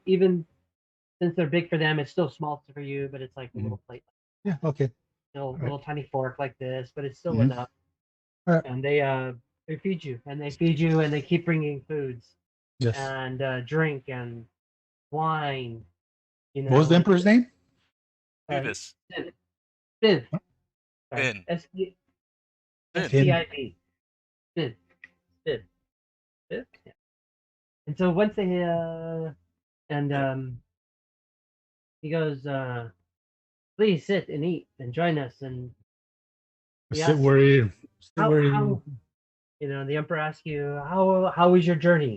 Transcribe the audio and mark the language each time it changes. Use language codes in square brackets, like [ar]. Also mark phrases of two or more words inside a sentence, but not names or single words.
[en] even since they're big for them, it's still small for you, but it's like a little plate, Yeah, okay. still a Right. little tiny fork like this, but it's still Mhm. enough. Alright. And they feed you, and they feed you, and they keep bringing foods Yes. and drink and wine. You know, What was the emperor's name? Judas. Viv. Vin. Vin. SPIV. Viv. Viv. Viv. Yeah. And so once they he goes, please sit and eat and join us. And Sit Yes. where you. how, you know, the emperor asks you, how was your journey?